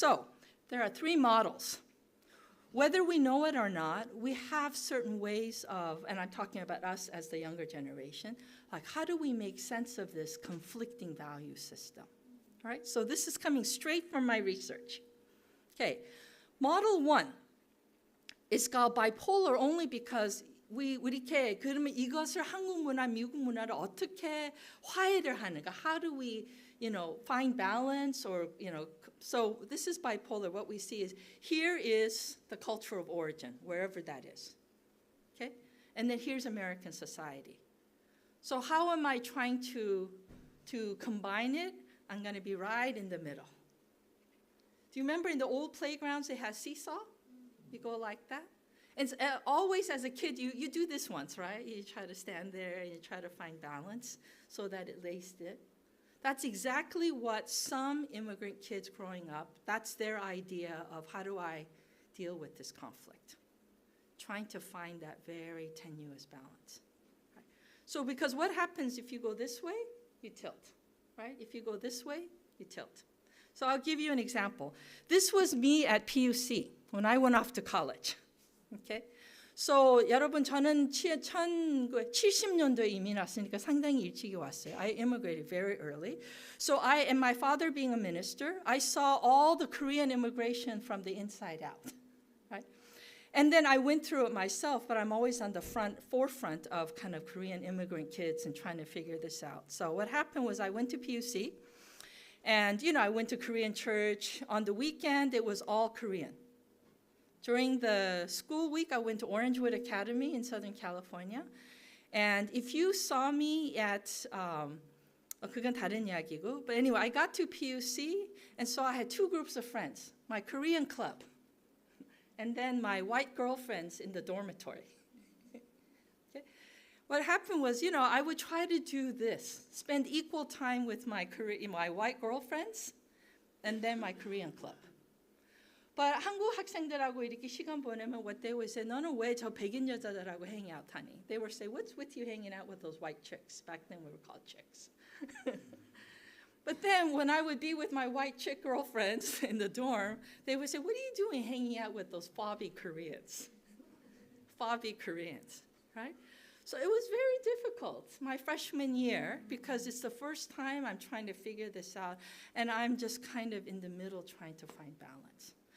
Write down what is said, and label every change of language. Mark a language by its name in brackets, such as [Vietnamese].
[English] So there are 3 models. Whether we know it or not, we have certain ways of, and I'm talking about us as the younger generation, like how do we make sense of this conflicting value system? All right, so this is coming straight from my research. Okay, model 1 is called bipolar only because [Korean] 우리 이렇게 그러면 이것을 한국 문화, 미국 문화를 어떻게 화해를 하는가? [English] How do we, find balance or, so this is bipolar. What we see is here is the culture of origin, wherever that is. Okay? And then here's American society. So how am I trying to combine it? I'm going to be right in the middle. Do you remember in the old playgrounds they had seesaw? You go like that? And always as a kid, you do this once, right? You try to stand there and you try to find balance so that it lays it. That's exactly what some immigrant kids growing up, that's their idea of how do I deal with this conflict. Trying to find that very tenuous balance. Right? So because what happens if you go this way, you tilt, right? If you go this way, you tilt. So I'll give you an example. This was me at PUC when I went off to college. Okay? [Korean] So 여러분 저는 70년도에 이민 왔으니까 상당히 일찍이 왔어요. [English] I immigrated very early. So and my father being a minister, I saw all the Korean immigration from the inside out. Right? And then I went through it myself, but I'm always on the forefront of kind of Korean immigrant kids and trying to figure this out. So what happened was I went to PUC, and I went to Korean church. On the weekend, it was all Korean. During the school week, I went to Orangewood Academy in Southern California. And if you saw me at, [Korean] 그건 다른 이야기고, [English] but anyway, I got to PUC, and so I had 2 groups of friends, my Korean club, and then my white girlfriends in the dormitory. Okay? What happened was, I would try to do this, spend equal time with my white girlfriends, and then my Korean club. [Korean] But 한국 학생들하고 이렇게 시간 보내면 [English] what they would say, [Korean] 너는 왜 저 백인 여자들하고 [English] hang out [Korean] 하니? [English] They would say, what's with you hanging out with those white chicks? Back then we were called chicks. But then when I would be with my white chick girlfriends in the dorm, they would say, what are you doing hanging out with those fobby Koreans? Fobby Koreans, right? So it was very difficult my freshman year because it's the first time I'm trying to figure this out, and I'm just kind of in the middle trying to find balance.